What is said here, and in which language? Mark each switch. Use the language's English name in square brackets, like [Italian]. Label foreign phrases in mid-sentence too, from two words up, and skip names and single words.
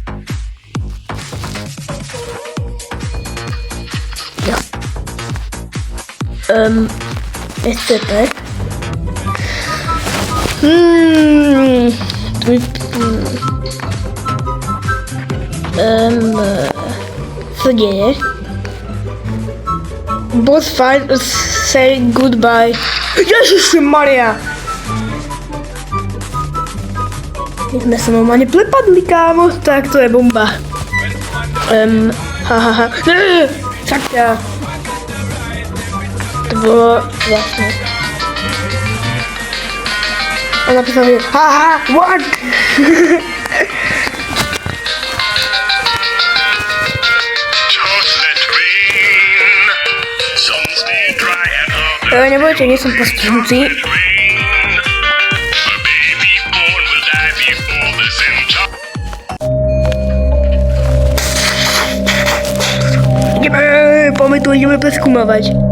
[Czech] Jo. SCP. Co děje? [English] Boss fight, say goodbye. [Czech] Ježišimaria! My jsme se normálně plepadli, kámo, tak to je bomba. Hahaha, sakra. To bylo vlastně. A napísal mi, [English] haha, what? [Slovak] Nebojte, nie som postihnutý. Poďme tu, ideme preskúmavať.